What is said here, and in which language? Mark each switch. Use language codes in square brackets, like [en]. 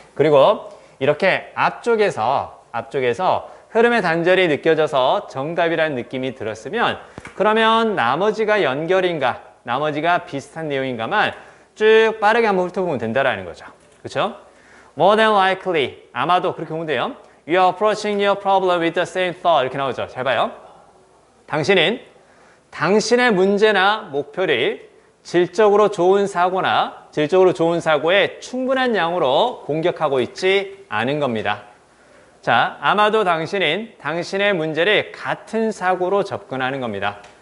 [ko] 그리고 이렇게 앞쪽에서 흐름의 단절이 느껴져서 정답이라는 느낌이 들었으면 그러면 나머지가 연결인가, 나머지가 비슷한 내용인가만 쭉 빠르게 한번 훑어보면 된다라는 거죠. 그렇죠? [en] More than likely, [ko] 아마도 그렇게 보면 돼요. [en] You are approaching your problem with the same thought [ko] 이렇게 나오죠. 잘 봐요. 당신은 당신의 문제나 목표를 질적으로 좋은 사고나 질적으로 좋은 사고의 충분한 양으로 공격하고 있지 않은 겁니다. 자, 아마도 당신은 당신의 문제를 같은 사고로 접근하는 겁니다.